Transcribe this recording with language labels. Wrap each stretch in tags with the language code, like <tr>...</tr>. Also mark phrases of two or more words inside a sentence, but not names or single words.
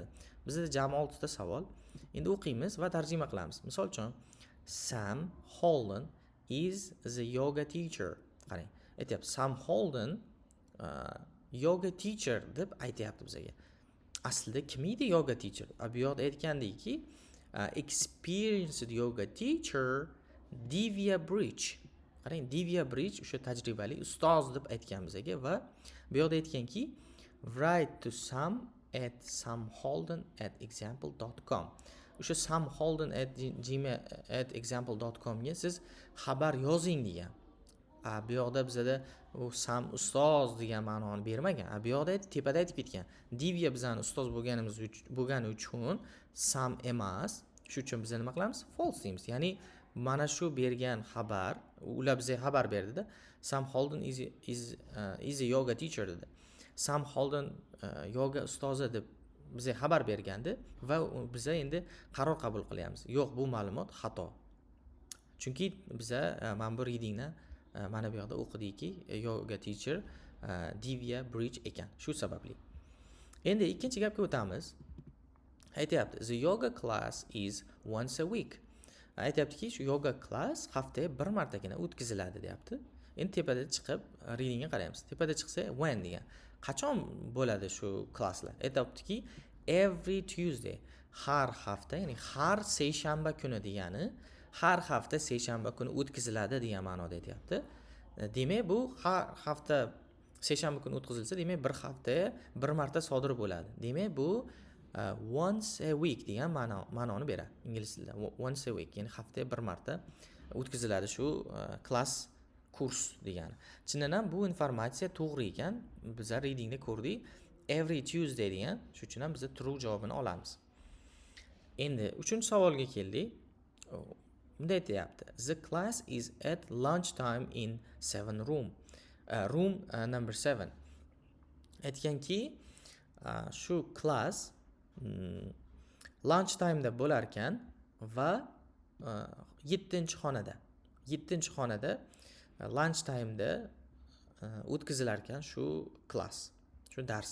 <uz>Bizda jami 6 ta savol. Endi o'qiymiz va tarjima qilamiz. Misol uchun</uz> <en>Sam Holden is the yoga teacher.</en> <uz>Qarang, aytayapti Sam Holden</uz> <en>yoga teacher</en> <uz>deb aytayapti bizga. Aslida kim edi</uz> <en>yoga teacher?</en> <uz>Bu yoqda aytgandiki,</uz> <en>experienced yoga teacher Divya Bridge.</en> <uz>Qarang, Divya Bridge o'sha tajribali ustoz deb aytgan bizga va bu yoqda aytganki,</uz> <en>write to Sam at samholden@example.com.</en> <uz>O'sha samholden@example.com ga siz xabar yozing degan. Bu yoqda bizda u Sam ustoz degan ma'noni bermagan. Bu yoqda tepada aytib ketgan. Divya bizani ustoz bo'lgani uchun Sam emas. Shu uchun biz nima qilamiz? False deymiz. Ya'ni mana shu bergan xabar, ular bizga xabar berdi-da.</uz> <en>Sam Holden is a yoga teacher dedi.</en> <uz>Sam Holden yoga ustozi deb bizga xabar bergandi va biza endi qaror qabul qilyapmiz. Yo'q, bu ma'lumot xato. Chunki biza mana bu readingni mana bu yoqda o'qidikki,</uz> <en>yoga teacher</en> <uz>Divya Bridge ekan. Shu sababli. Endi ikkinchi gapga o'tamiz. Aytyapti,</uz> <en>the yoga class is once a week.</en> <uz>Aytyaptiki, shu</uz> <en>yoga class</en> <uz>haftaga bir martagina o'tkaziladi, deyapti. Endi tepada chiqib readingga qaraymiz. Tepada chiqsa when degan. Qachon bo'ladi shu klasslar? Aytyaptiki,</uz> <en>every Tuesday.</en> <uz>Har hafta, ya'ni har seshanba kuni degani, har hafta seshanba kuni o'tkaziladi degan ma'noda aytyapti. Demak, bu har hafta seshanba kuni o'tkazilsa, demak bir haftaga bir marta sodir bo'ladi. Demak, bu</uz> <en>once a week</en> <uz>degan ma'noni beradi ingliz tilida.</uz> <en>Once a week,</en> <uz>ya'ni haftaga bir marta o'tkaziladi shu klass kurs degani. Chindan ham bu informatsiya to'g'ri ekan. Biz readingda ko'rdik.</uz> <en>Every Tuesday</en> <uz>degan, shuning uchun ham biz true javobini olamiz. Endi 3-savolga keldik. Bunda aytayapti.</uz> <en>The class is at lunchtime in 7 room. Room number 7.</en> <uz>Aytganki, shu class lunchtime da bo'lar ekan va 7-xonada. 7-xonada lunchtime'da o'tkazilar ekan shu klass, shu dars.</uz>